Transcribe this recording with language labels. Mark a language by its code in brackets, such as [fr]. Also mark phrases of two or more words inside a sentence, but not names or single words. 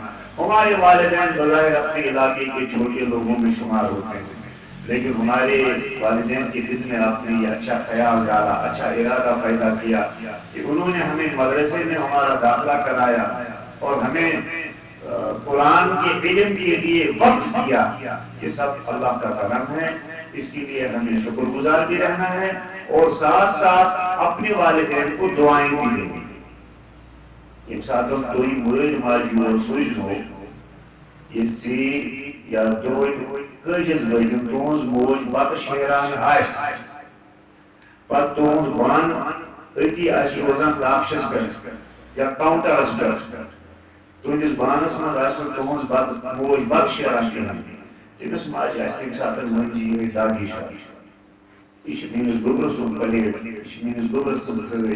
[ur] ہمارے والدین بظاہر اپنے علاقے کے چھوٹے لوگوں میں شمار ہوتے ہیں، لیکن ہمارے والدین کے دل میں آپ نے یہ اچھا خیال ڈالا، اچھا ارادہ پیدا کیا کہ انہوں نے ہمیں مدرسے میں ہمارا داخلہ کرایا اور ہمیں قرآن کے علم کے لیے وقت دیا. یہ سب اللہ کا کرم ہے. اس کے لیے ہمیں شکر گزار بھی رہنا ہے اور ساتھ ساتھ اپنے والدین کو دعائیں بھی دیں. [ks] ییٚمہِ ساتہٕ تُہۍ مٲلۍ ماجہِ یور سوٗزنو، ییٚلہِ ژیٖرۍ یا دۄہلۍ کٲجِس بٲگِن تُہٕنٛز موج بتہٕ شیران آسہِ، پتہٕ تُہُنٛد بانہٕ أتی آسہِ روزان تاپشس پٮ۪ٹھ یا کاونٹرس پٮ۪ٹھ، تُہٕنٛدِس بانس منٛز آسہِ نہٕ تُہٕنٛز موج بتہٕ شیران کِہیٖنۍ، تٔمِس ماجہِ آسہِ تَمہِ ساتہٕ مٔنٛزۍ یِہَے داغی شاہ، یہِ چھِ میٛٲنِس گوٚبرٕ سُنٛد پلیٹ، یہِ چھِ میٛٲنِس گوٚبرٕ سٕنٛز تھٲلۍ.